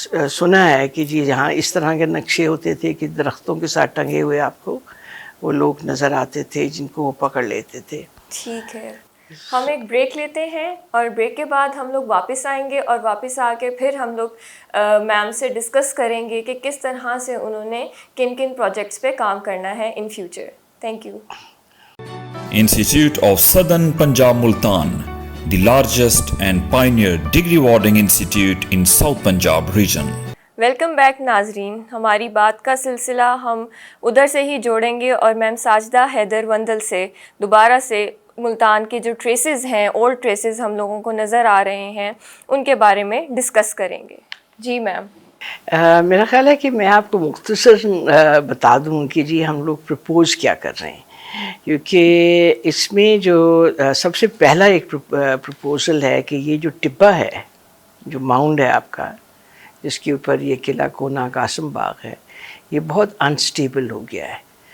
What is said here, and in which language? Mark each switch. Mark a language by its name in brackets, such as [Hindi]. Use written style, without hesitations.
[Urdu] سنا ہے کہ جی یہاں اس طرح کے نقشے ہوتے تھے کہ درختوں کے ساتھ ٹنگے ہوئے آپ کو وہ لوگ نظر آتے تھے جن کو وہ پکڑ لیتے تھے. ٹھیک ہے، ہم ایک بریک لیتے ہیں اور بریک کے بعد ہم لوگ واپس آئیں گے، اور واپس آ کے پھر ہم لوگ میم سے ڈسکس کریں گے کہ کس طرح سے انہوں نے کن کن پروجیکٹس پہ کام کرنا ہے in future. [English] Thank you. Institute of Southern Punjab Multan, the largest and pioneer degree awarding institute in South Punjab region. Welcome back ناظرین. [Urdu] ہماری بات کا سلسلہ ہم ادھر سے ہی جوڑیں گے اور میم ساجدہ حیدر وندل سے دوبارہ سے ملتان کے جو ٹریسز ہیں، اولڈ ٹریسز ہم لوگوں کو نظر آ رہے ہیں، ان کے بارے میں ڈسکس کریں گے. جی میم. میرا خیال ہے کہ میں آپ کو مختصر بتا دوں کہ جی ہم لوگ پرپوز کیا کر رہے ہیں، کیونکہ اس میں جو سب سے پہلا ایک پرپوزل ہے کہ یہ جو ٹبہ ہے، جو ماؤنڈ ہے آپ کا جس کے اوپر یہ قلعہ کونا قاسم باغ ہے، یہ بہت انسٹیبل ہو گیا ہے.